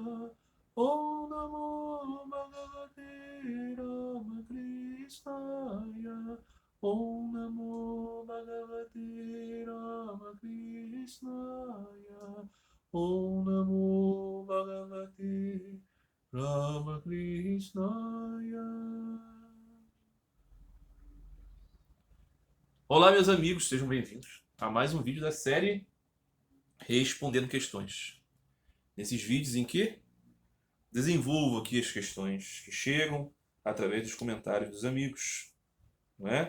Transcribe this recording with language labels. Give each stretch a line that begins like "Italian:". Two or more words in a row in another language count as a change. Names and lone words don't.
Sanskrit: Om Namo Bhagavate Ramakrishnaya. Om Namo Bhagavate Ramakrishnaya. Om Namo Bhagavate Ramakrishnaya.
Portuguese: Olá, meus amigos, sejam bem-vindos a mais um vídeo da série Respondendo Questões. Nesses vídeos em que desenvolvo aqui as questões que chegam através dos comentários dos amigos, não é?